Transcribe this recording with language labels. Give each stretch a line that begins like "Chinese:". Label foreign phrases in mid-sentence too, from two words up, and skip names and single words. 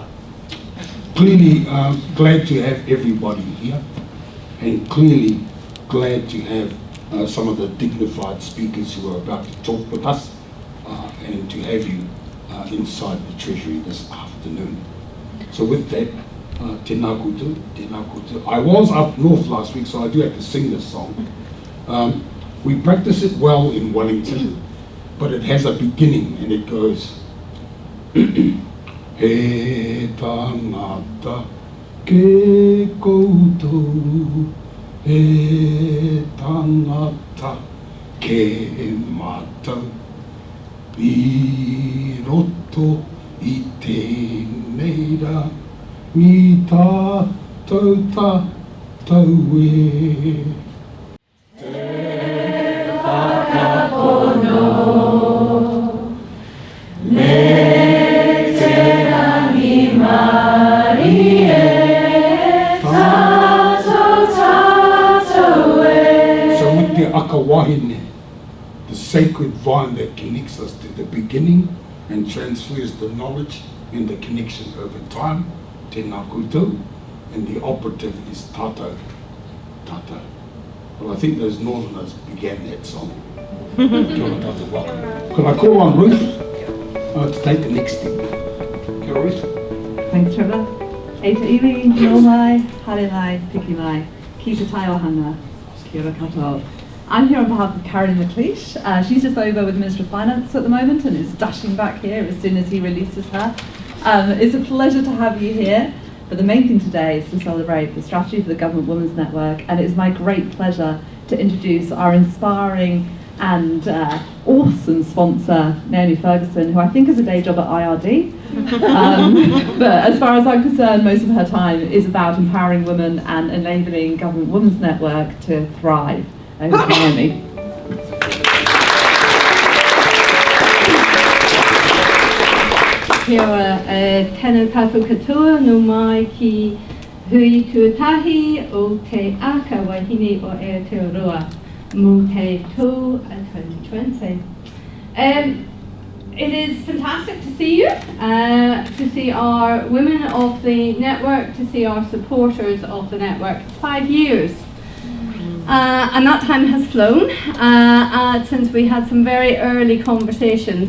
English: Clearly glad to have everybody here, and clearly glad to have some of the dignified speakers who are about to talk with us, and to have you inside the Treasury this afternoon. So with that,
Māori: tēnā koutou, tēnā koutou.
English: I was up north last week, so I do have to sing this song. We practice it well in Wellington, but it has a beginning, and it goes
Māori: He tangata ke koutou, he tangata ke mātou, I roto I tēnei rā, ni tātou tātou e. Te whakapono, me te rangi mari e, tātou e.
English: So with the
Māori: aka wahine,
English: the sacred vine that connects us to the beginning and transfers the knowledge and the connection over time,
Māori: tēnā koutou,
English: and the operative is
Māori: tātou, tātou.
English: Well, I think those northerners began that song.
Māori: Kia ora tātou,
English: welcome. Could I call on Ruth to take the next step?
Māori: Kia ora, Ruth.
English: Thanks, Trevor.
Māori: E te iwi, no mai, hare mai, piki mai, ki te tai ohanga, kia ora katoa.
English: I'm here on behalf of Carolyn McLeish. She's just over with the Minister of Finance at the moment and is dashing back here as soon as he releases her. It's a pleasure to have you here, but the main thing today is to celebrate the strategy for the Government Women's Network, and it is my great pleasure to introduce our inspiring and awesome sponsor, Naomi Ferguson, who I think has a day job at IRD. But as far as I'm concerned, most of her time is about empowering women and enabling Government Women's Network to thrive. Over to Naomi.
Māori: Kia ora, tēnā tātou katoa, no mai ki hui tuatahi o te aka wahine o Aotearoa mō te tau 2020.
English: It is fantastic to see you, to see our women of the network, to see our supporters of the network. It's 5 years. And that time has flown since we had some very early conversations.